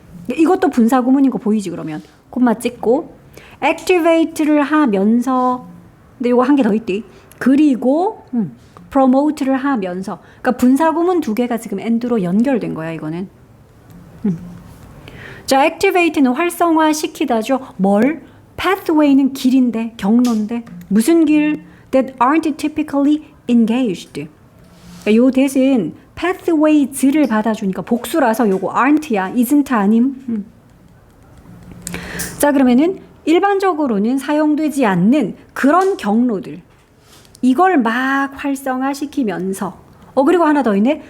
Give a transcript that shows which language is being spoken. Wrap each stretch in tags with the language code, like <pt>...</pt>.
<ko>이것도 분사구문인 거 보이지 그러면. 콤마 찍고 activate를 하면서 근데 이거 한 개 더 있디. 그리고 promote를 하면서. 그러니까 분사구문 두 개가 지금 and로 연결된 거야, 이거는. 자, activate는 활성화시키다죠. 뭘? pathway는 길인데, 경로인데. 무슨 길?</ko> <en>that aren't typically engaged.</en> <ko>그러니까 요 대신 pathways를 받아주니까 복수라서 요거 aren't야. isn't 아님. 자, 그러면은 일반적으로는 사용되지 않는 그런 경로들. 이걸 막 활성화시키면서 그리고 하나 더 있네.</ko>